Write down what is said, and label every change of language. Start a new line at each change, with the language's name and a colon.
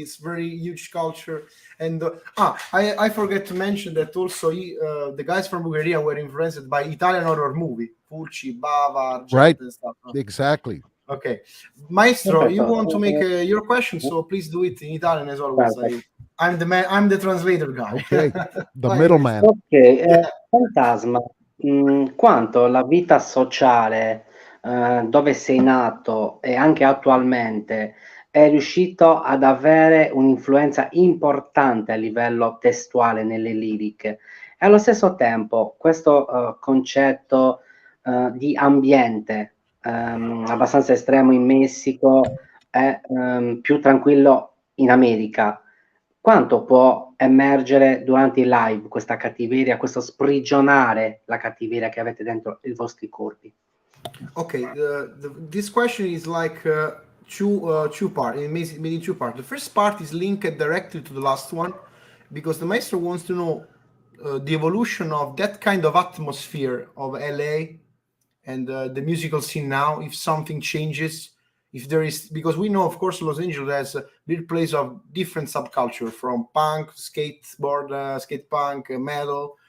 English: It's very huge culture. And I forget to mention that also the guys from Bulgaria were influenced by Italian horror movie, Fulci, Bava, right? And stuff. Exactly. Okay, Maestro, you want to make your question, so please do it in Italian as always. I'm the translator guy. Okay, the middleman.
Italian: Ok, Fantasma, quanto la vita sociale dove sei nato e anche attualmente è riuscito ad avere un'influenza importante a livello testuale nelle liriche, e allo stesso tempo questo concetto di ambiente abbastanza estremo in Messico e più tranquillo in America, quanto può emergere durante i live questa cattiveria, questo sprigionare la cattiveria che avete dentro i vostri corpi?
English: Okay, this question is like two parts, meaning two parts. The first part is linked directly to the last one, because the maestro wants to know the evolution of that kind of atmosphere of LA and the musical scene now, if something changes, if there is, because we know, of course, Los Angeles has a birthplace of different subculture, from punk, skateboard, skate punk, metal.